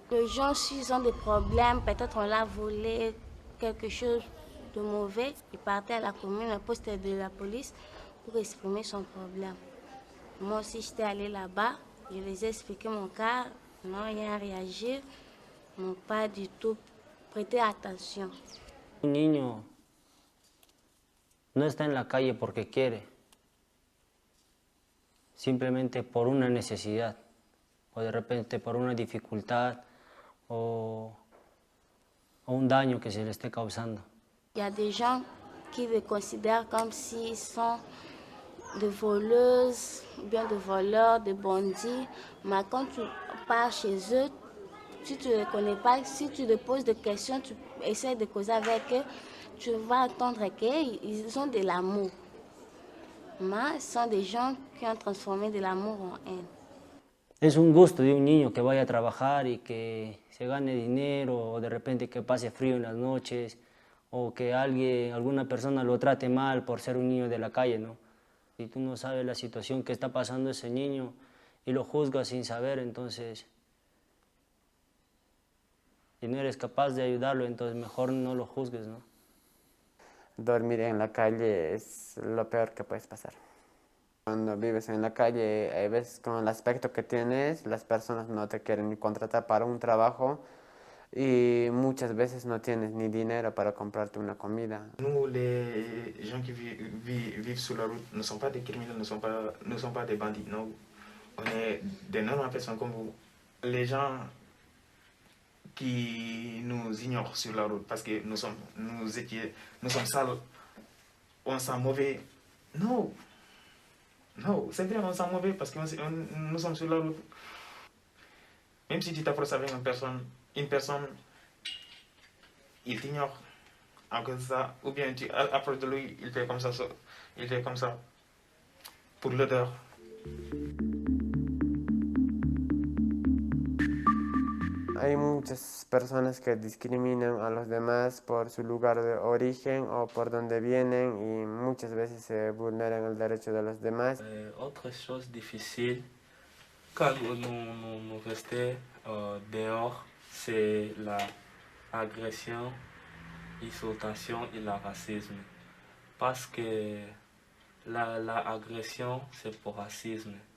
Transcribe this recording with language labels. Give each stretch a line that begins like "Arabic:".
French: Les gens, s'ils ont des problèmes, peut-être on l'a volé, quelque chose de mauvais, ils partaient à la commune, au poste de la police, pour exprimer son problème. Moi aussi, j'étais allée là-bas, je les ai expliqué mon cas, non, rien réagi, n'ont pas du tout prêté attention.
Spanish: Un niño no está en la calle porque quiere, simplemente por una necesidad, o de repente por una dificultad o un daño que se le esté causando.
French: Il y a des gens qui les considèrent comme s'ils sont de voleuses, bien de voleurs, de bandits. Mais quand tu pars chez eux, si tu ne les connais pas, si tu te poses des questions, tu essaies de causer avec eux, tu vas entendre qu'ils ont de l'amour. Mais ce sont des gens qui ont transformé de l'amour en haine.
Spanish: Es un gusto de un niño que vaya a trabajar y que se gane dinero, o de repente que pase frío en las noches, o que alguna persona lo trate mal por ser un niño de la calle, ¿no? Si tú no sabes la situación que está pasando ese niño y lo juzgas sin saber, entonces, y no eres capaz de ayudarlo, entonces mejor no lo juzgues, ¿no? Dormir en la calle es lo peor que puedes pasar. Cuando vives en la calle, hay veces con el aspecto que tienes, las personas no te quieren ni contratar para un trabajo y muchas veces no tienes ni dinero para comprarte una comida.
French: Nous, les gens qui vivent sur la route, ne sont pas des criminels, ne sont pas des bandits. Non. On est des normales personnes comme vous. Les gens qui nous ignorent sur la route parce que nous sommes sales, on sent mauvais. Non. Non, c'est vrai, on sent mauvais parce que nous sommes sur la route. Même si tu t'approches avec une personne, il t'ignore à cause de ça, ou bien tu approches de lui, il fait comme ça, pour l'odeur.
Spanish: Hay muchas personas que discriminan a los demás por su lugar de origen o por donde vienen y muchas veces se vulneran el derecho de los demás.
French: Autre chose difficile, quand nous restons dehors, c'est l'agression, l'insultation et le racisme. Parce que l'agression, c'est pour racisme.